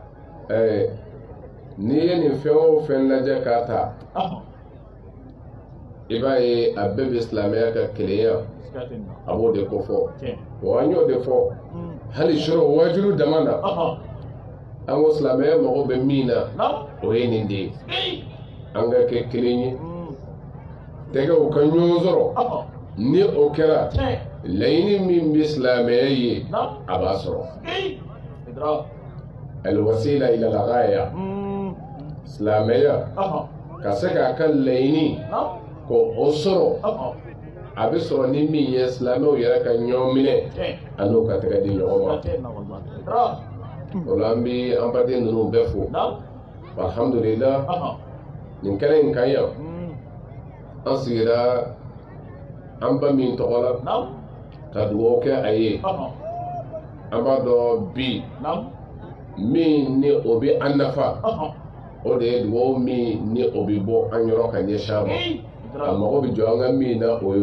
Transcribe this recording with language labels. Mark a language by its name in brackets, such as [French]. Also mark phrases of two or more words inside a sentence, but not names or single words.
[Bambara] n'i ye nin fɛn o fɛn lajɛ k'a ta i b'a ye a bɛɛ bɛ silamɛya ka kelenya a b'o de ko fɔ wa an y'o de fɔ hali sɔrɔ wajibi dama na an ko silamɛya mago bɛ min na o ye nin de ye an ka kɛ kelen ye tɛgɛw ka ɲɔgɔn sɔrɔ ni o kɛra laɲini min bɛ silamɛya ye a b'a sɔrɔ [Arabic] الوسيلة إلى الغاية [Bambara] silamɛya ka se k'a ka laɲini ko o sɔrɔ a bɛ sɔrɔ ni min ye silamɛw yɛrɛ ka ɲɔgɔn minɛ a n'o ka tɛgɛ di ɲɔgɔn ma o la an bɛ an baden ninnu bɛɛ fo alhamdulillah nin kɛnɛ in kan yan an sigira an ba min tɔgɔ la ka dugawu kɛ a ye an b'a dɔn bi min ni o bɛ an nafa o de ye dugawu min ni o bɛ bɔ an yɔrɔ ka ɲɛsin a ma a mago bɛ jɔ an ka min na o